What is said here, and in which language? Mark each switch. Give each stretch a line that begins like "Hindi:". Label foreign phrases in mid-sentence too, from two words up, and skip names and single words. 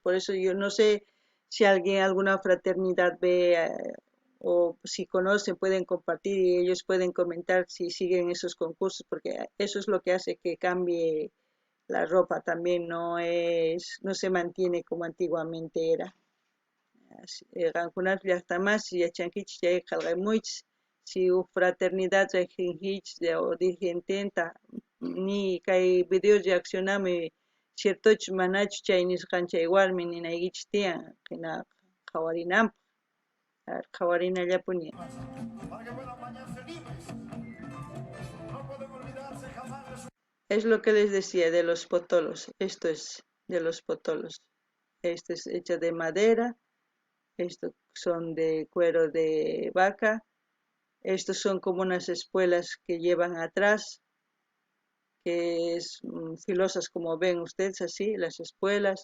Spanish: Por eso yo no sé si alguien, alguna fraternidad ve o si conocen, pueden compartir y ellos pueden comentar si siguen esos concursos, porque eso es lo que hace que cambie la ropa también, no se mantiene como antiguamente era.
Quechua: Qankunata llaqtamas yachankichis chay qallqamuychis
Spanish: si fraternidad
Quechua: riqsinkichis o dirigententa ni kay video reaccionamuy ciertochu manachu chay nisqanchay warmi ninaykichis tiyan hina qhawarinanpaq qhawarinallapuña.
Spanish: Es lo que les decía de los potolos, esto es de los potolos. Este es hecho de madera, estos son de cuero de vaca, estos son como unas espuelas que llevan atrás, que es filosas como ven ustedes así, las espuelas.